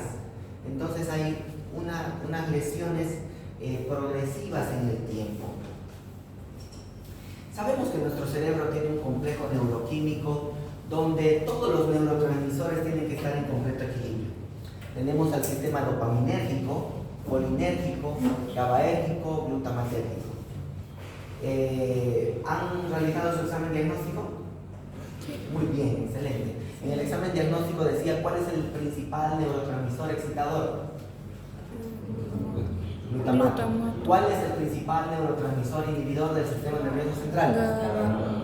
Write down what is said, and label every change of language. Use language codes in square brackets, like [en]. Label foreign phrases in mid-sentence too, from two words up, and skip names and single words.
[es] Entonces hay unas lesiones progresivas en el tiempo. Sabemos que nuestro cerebro tiene un complejo neuroquímico donde todos los neurotransmisores tienen que estar en completo equilibrio. Tenemos al sistema dopaminérgico, colinérgico, GABAérgico, glutamatérgico. ¿Han realizado su examen diagnóstico? Sí. Muy bien, excelente. En el examen diagnóstico decía cuál es el principal neurotransmisor excitador. Glutamato. ¿Cuál es el principal neurotransmisor inhibidor del sistema nervioso central?